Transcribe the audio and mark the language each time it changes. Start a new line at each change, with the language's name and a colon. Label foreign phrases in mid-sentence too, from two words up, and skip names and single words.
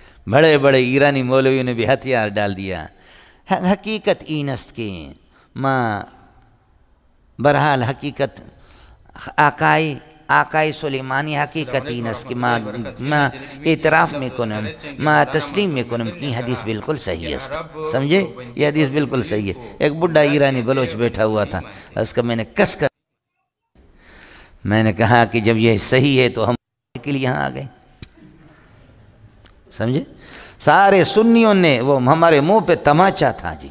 Urdu: بڑے بڑے ایرانی مولویوں نے بھی ہتھیار ڈال دیا.
Persian: حقیقت این است کے ماں بہرحال حقیقت آقای سلیمانی حقیقت این است کہ ما اعتراف میکنم ما تسلیم میکنم کہ حدیث بالکل صحیح است. سمجھے؟
Urdu: یہ حدیث بالکل صحیح ہے. ایک بڈھا ایرانی بلوچ بیٹھا ہوا تھا, اس کا میں نے کس کر میں نے کہا کہ جب یہ صحیح ہے تو ہم کے لیے یہاں آ گئے. سمجھے؟ سارے سنیوں نے وہ ہمارے منہ پہ تماچا تھا جی.